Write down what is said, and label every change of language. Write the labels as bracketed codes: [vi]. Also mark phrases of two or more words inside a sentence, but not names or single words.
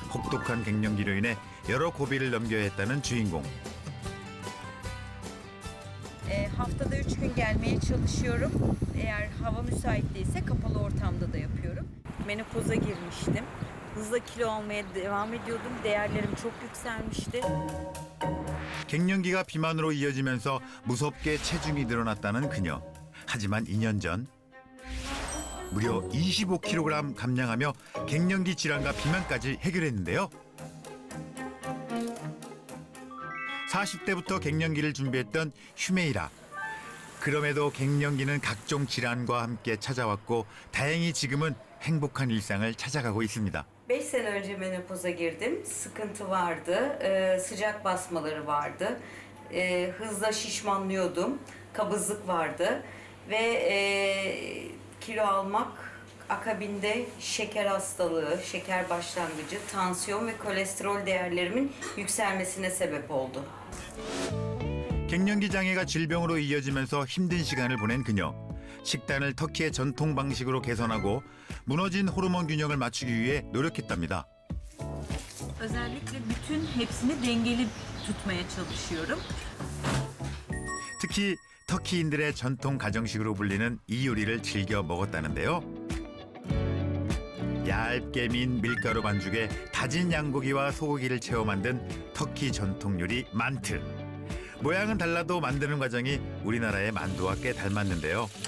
[ko] 혹독한 갱년기로 in해 여러 고비를 넘겨야 했다는 주인공. [tr] Haftada 3 gün gelmeye çalışıyorum. Eğer hava müsait değilse kapalı ortamda da yapıyorum. Menopoza girmiştim. Hızla kilo almaya devam ediyordum. Değerlerim çok yükselmişti. [ko] 갱년기가 비만으로 이어지면서 무섭게 체중이 늘어났다는 그녀. 하지만 2년 전 무려 25kg 감량하며 갱년기 질환과 비만까지 해결했는데요. 40대부터 갱년기를 준비했던 휴메이라. 그럼에도 갱년기는 각종 질환과 함께 찾아왔고 다행히 지금은 행복한 일상을 찾아가고 있습니다. [tr] 5 sene önce menopoza girdim. Sıkıntı vardı. Sıcak basmaları vardı. Hızla şişmanlıyordum. Kabızlık vardı. Ve kilo almak akabinde şeker hastalığı, şeker başlangıcı, tansiyon ve kolesterol değerlerimin yükselmesine sebep oldu. [ko] 갱년기 장애가 질병으로 이어지면서 힘든 시간을 보낸 그녀. 식단을 터키의 전통 방식으로 개선하고 무너진 호르몬 균형을 맞추기 위해 노력했답니다. [tr] Özellikle bütün hepsini dengeli tutmaya çalışıyorum. [ko] 특히 터키인들의 전통 가정식으로 불리는 이 요리를 즐겨 먹었다는데요. 얇게 민 밀가루 반죽에 다진 양고기와 소고기를 채워 만든 터키 전통 요리 만트. 모양은 달라도 만드는 과정이 우리나라의 만두와 꽤 닮았는데요.